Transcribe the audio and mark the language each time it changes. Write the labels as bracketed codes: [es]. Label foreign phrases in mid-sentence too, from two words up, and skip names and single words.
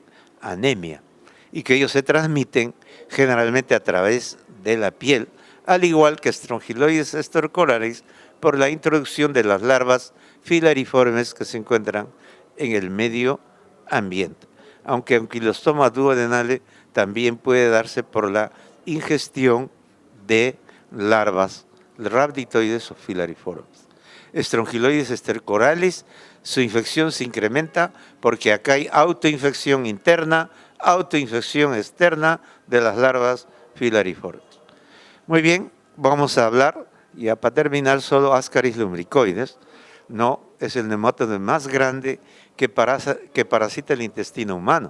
[es] anemia y que ellos se transmiten generalmente a través de la piel, al igual que Strongyloides storcoralis por la introducción de las larvas filariformes que se encuentran en el medio ambiente, aunque Ankylostoma duodenale también puede darse por la ingestión de larvas rhabditoides o filariformes. Strongyloides stercoralis, su infección se incrementa porque acá hay autoinfección interna, autoinfección externa de las larvas filariformes. Muy bien, vamos a hablar, ya para terminar, solo Ascaris lumbricoides. No, es el nematodo más grande que parasita el intestino humano.